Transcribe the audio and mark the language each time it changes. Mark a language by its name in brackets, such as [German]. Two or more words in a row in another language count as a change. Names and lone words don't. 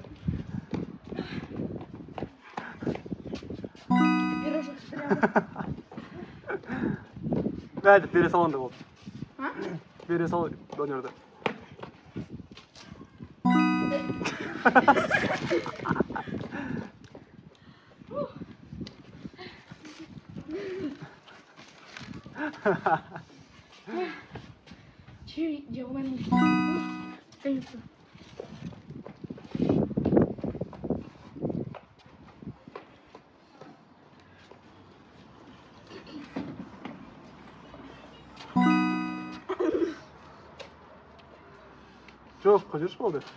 [Russian] Пирожок прямо. [Turkish] Hadi biri salonda ol. Ha? Biri salon dönüyordu. [Russian] Че делаем? Конечно. [Turkish] Çok güzel oldu.